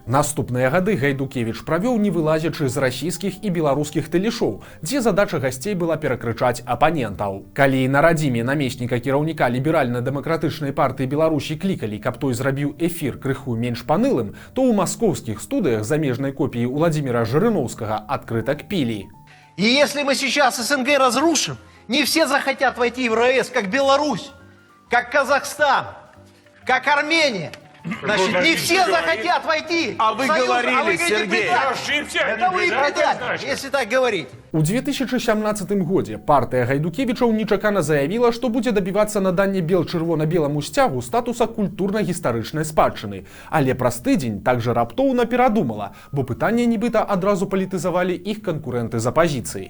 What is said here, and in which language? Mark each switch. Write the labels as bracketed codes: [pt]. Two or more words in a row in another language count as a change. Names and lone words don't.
[be] Наступныя гады Гайдукевіч правёў, не вылазячы з расійскіх і беларускіх тэлешоў, дзе задача гасцей была перакрычаць апанентаў. Калі на радзіме намесніка кіраўніка ліберальна-дэмакратычнай партыі Беларусі клікалі, каб той зрабіў эфир крыху менш панылым, то ў маскоўскіх студыях замежнай копіі Владимира Жырыноўскага адкрыта кпілі. [ru] И если мы сейчас СНГ разрушим, не все захотят войти в РС, как Беларусь, как Казахстан, как Армения. Значит, не все захотят войти. А вы говорили, Сергей. Это вы предатель, если так говорить. [be] У 2017 годзе партыя Гайдукевічаў нечакана заявіла, што будзе дабівацца надання бел-чырвона-беламу сцягу статуса культурна-гістарычнай спадчыны. Але праз тыдзень также раптоўна перадумала, бо пытанне нібыта адразу палітызавалі іх канкурэнты з апазіцыі.